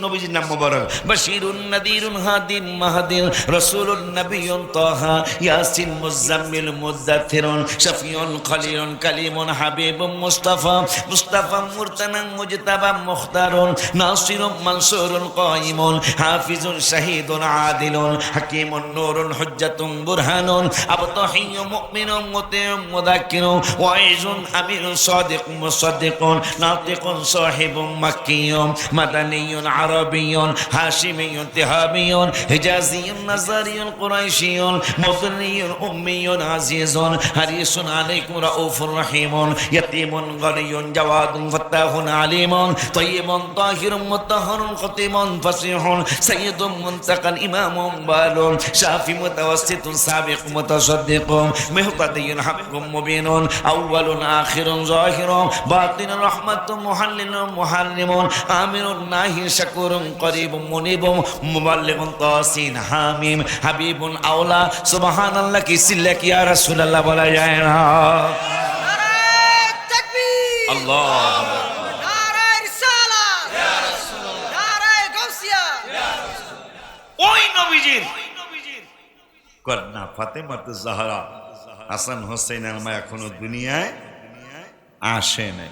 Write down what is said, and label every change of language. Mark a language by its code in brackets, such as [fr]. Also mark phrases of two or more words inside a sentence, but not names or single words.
[bn] নবীজির নাম মুবারক [ar] بشير نذير هاد مهدي رسول نبي طه يس مزمل مدثر شفيع خليل كليم حبيب مصطفى مرتضى مجتبى مختار ناصر منصور قائم حافظ شهيد عادل حكيم نور حجة برهان أبطحي مؤمن مطيع مذكر واعظ أمين صادق مصدق ناطق صاحب مكي مدني عربي هاشمي تهامي حجازي نزاري قرشي مضري أمي عزيز حريص عليكم رؤوف رحيم يتيم غني جواد فتاح عليم طيب طاهر مطهر خاتم فصيح سيد منتقى إمام بال شاف متوسط سابق متصدق مهتد حق مبين أول آخر ظاهر باطن رحمة محلل محرم آمر ناه شكور قريب منيب مبلغ طس حم حبيب أولى. [bn] সুবহানাল্লাহ কি সিল্লা কি [ar] يا رسول الله [bn] বলা যায় না? [ur] نعرۂ تکبیر, [bn] আল্লাহ ওই নবীজির কন্যা ফাতেমাতুজ জাহরা হাসান হোসেন আলমা এখনো দুনিয়ায় আসে নাই।